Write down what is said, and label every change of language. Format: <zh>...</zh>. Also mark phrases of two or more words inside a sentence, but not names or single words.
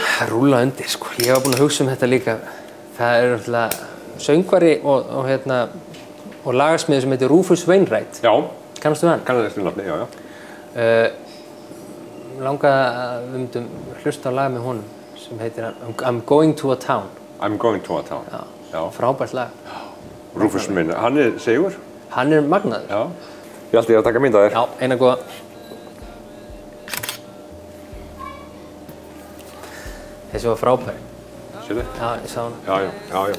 <is>Rúlla undir, sko. Ég var búinn að hugsa þetta líka. Það er náttúrulega söngvari og lagarsmiður sem heitir Rufus Wainwright. Já. Kannastu hann? Kannaði þessu nafni, já. Langaði að við myndum hlusta á lag með honum sem heitir I'm Going to a Town. I'm Going to a Town. Já. Frábært lag. Rufus minn, hann er segur? Hann er magnaður. Já. Ég ætti að taka mynd af þér. Já, eina góða. Þessi var frábær. Sérðu? Já, ég sá hana. Já.</is>